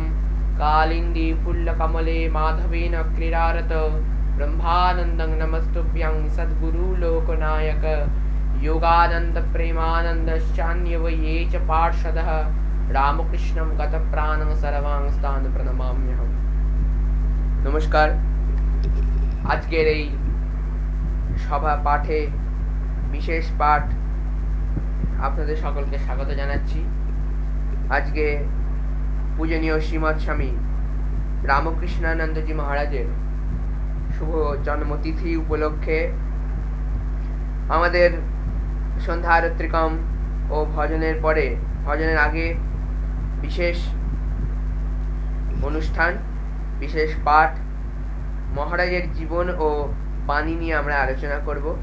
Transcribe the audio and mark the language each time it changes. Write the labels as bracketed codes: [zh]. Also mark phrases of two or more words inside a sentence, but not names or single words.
[sa] कालिन्दी फुल्लकमले माधवेन क्रीडारत ब्रह्मानन्दं नमस्तुभ्यं सद्गुरु लोकनायक योगानन्द प्रेमानन्दश्चान्यवये च पार्षदः रामकृष्णं गतप्राणं सर्वांस्तान् प्रणमाम्यहम्। [bn] नमस्कार। আজকের এই সভা পাঠে বিশেষ পাঠ আপনাদের সকলকে স্বাগত জানাচ্ছি। আজকে পূজনীয় শ্রীমৎ স্বামী রামকৃষ্ণানন্দজি মহারাজের শুভ জন্মতিথি উপলক্ষে আমাদের সন্ধ্যা আরত্রিকম ও ভজনের পরে ভজনের আগে বিশেষ অনুষ্ঠান, বিশেষ পাঠ, মহারাজের জীবন ও বাণী নিয়ে আমরা আলোচনা করব।